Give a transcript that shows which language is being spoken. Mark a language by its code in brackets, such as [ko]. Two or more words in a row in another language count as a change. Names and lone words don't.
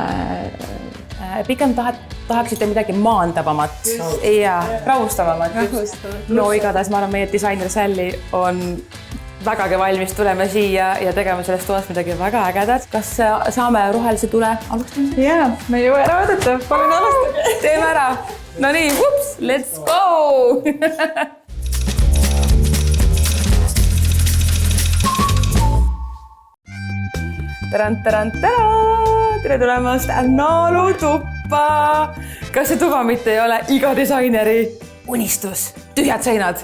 [et] Pigem tahaksite midagi maandavamat ja rahustavamat. No igatahes ma arvan, meie disainer Sally on vägagi valmis tulema siia ja tegema sellest toast midagi väga ägedat. Kas saame rohelise tule alustama? Jaa, me ei jõua ära oodata. Palun alustada. Teeme ära. No nii, [en] ups, let's go! [et] Tere tulemast naalutuppa! Kas see tuba mitte ei ole iga disaineri unistus? Tühjad seinad?